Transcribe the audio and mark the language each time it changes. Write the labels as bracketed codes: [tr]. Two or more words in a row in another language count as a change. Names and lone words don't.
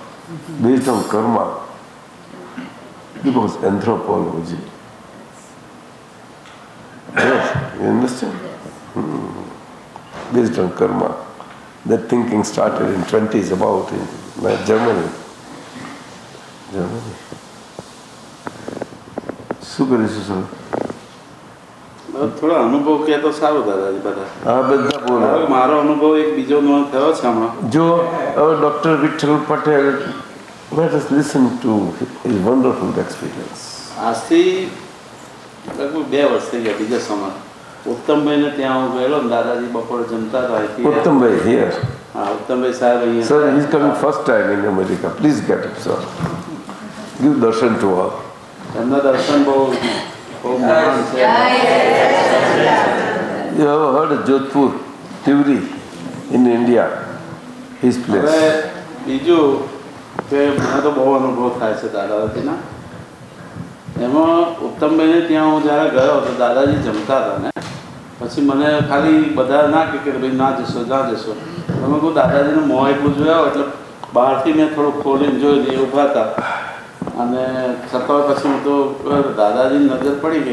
[en] It was anthropology. Yes, you understand? Based on karma. That thinking started in 20s about in Germany. [gu] શું કરીશું સર? થોડા અનુભવ કહે તો સારું દાદાજી બધા. હા, બધા બોલો. મારો અનુભવ એક બીજો થયો છે હમણાં. જો ડોક્ટર વિઠ્ઠલ પટેલ, [en] let us listen to his wonderful experience. [gu] આજથી લગભગ 2 વર્ષ થઈ ગયા. બીજા સમય ઉત્તમભાઈને ત્યાં હું ગયેલો ને દાદાજી બપોરે જમતા હતા. [en] ઉત્તમભાઈ here. [gu] હા, ઉત્તમભાઈ સાહેબ અહીંયા. [en] Sir, he is coming first time in America. Please get him, sir. Give darshan to all. [gu] એમના દર્શન બહુ મહાન છે. [en] You have heard of Jodhpur, Tivri in India, his place. [gu] હવે બીજું કે મને તો બહુ અનુભવ થાય છે દાદાજીના. એમાં ઉત્તમભાઈને ત્યાં હું જ્યારે ગયો તો દાદાજી જમતા હતા ને પછી મને ખાલી બધા ના કે ભાઈ ના જશો. તમે કહું દાદાજીનું મોં એટલું જોયા એટલે બહારથી મેં થોડું ખોલીને જોયું એ ઊભા હતા અને છતાં પછી હું તો દાદાજીની નજર પડી ગઈ.